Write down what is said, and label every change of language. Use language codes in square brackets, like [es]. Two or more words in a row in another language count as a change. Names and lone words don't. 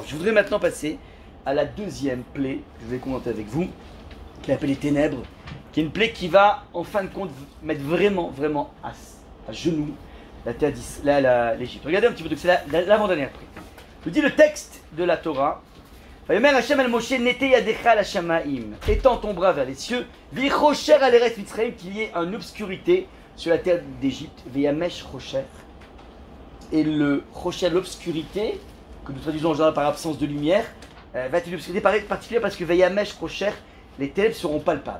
[fr] Je voudrais maintenant passer à la deuxième plaie que je vais commenter avec vous, qui est appelée les ténèbres, qui est une plaie qui va, en fin de compte, mettre vraiment à genoux la terre l'Égypte. Regardez un petit peu, c'est l'avant-dernière plaie. Je dis le texte de la Torah. [he] ויאמר השם אל משה נטה ידך לשמים. [fr] Étends ton bras vers les cieux. [he] ויחשך על ארץ מצרים, [fr] qu'il y ait une obscurité sur la terre d'Égypte. [he] וימש חושך. [fr] Et le chocher, l'obscurité, que nous traduisons en général par absence de lumière, va être une obscurité particulière parce que [he] וימש חושך, [fr] les ténèbres seront palpables.